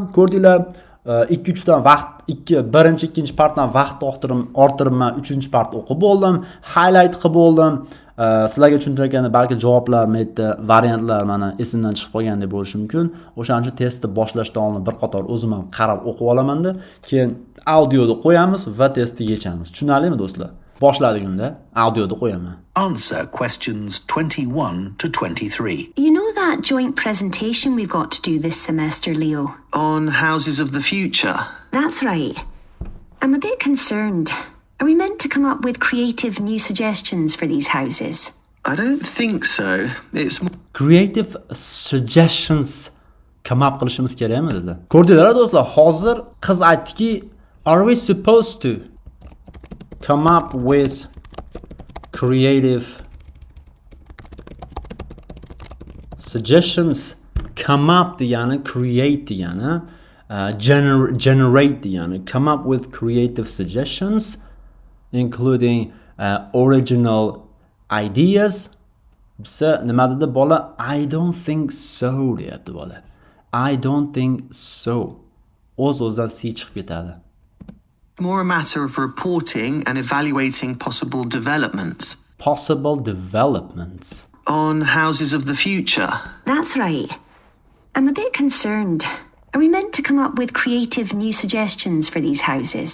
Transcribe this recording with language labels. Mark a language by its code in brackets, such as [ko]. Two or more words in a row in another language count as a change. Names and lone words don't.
[uz] Ko'rdinglar, 2-3 dan vaqt, birinchi, ikkinchi partdan vaqt orttiribman, 3-chi part o'qib bo'ldim, highlight qilib bo'ldim. Sizlarga tushuntirganda balki javoblar, variantlar mana esimdan chiqib qolgan deb bo'lishi mumkin. O'shaning uchun testni boshlashdan oldin bir qator o'zim ham qarab o'qib olaman-da, keyin audioni qo'yamiz va testni yechamiz. Tushunarlimi do'stlar? Boshladik unda, audioni qo'yaman. [en] Answer questions 21 to 23. You know that joint presentation we've got to do this semester, Leo? On houses of the future? That's right. I'm a bit concerned. Are we meant to come up with creative new suggestions for these houses? I don't think so. It's Creative suggestions come up [uz] qilishimiz kerakmi dedi. Ko'rdinglar do'stlar, hozir qiz aytdiki, [en] are we supposed to come up with creative suggestions? Come up [uz] degani create degani, generate degani, [en] come up with creative suggestions including original ideas. [uz] Bizda nima dedi bola? [en] I don't think so [uz] deyapti bola. [en] I don't think so. [uz] O'z-o'zidan C chiqib ketadi. [en] more a matter of reporting and evaluating possible developments. Possible developments. On houses of the future. That's right. I'm a bit concerned. Are we meant to come up with creative new suggestions for these houses?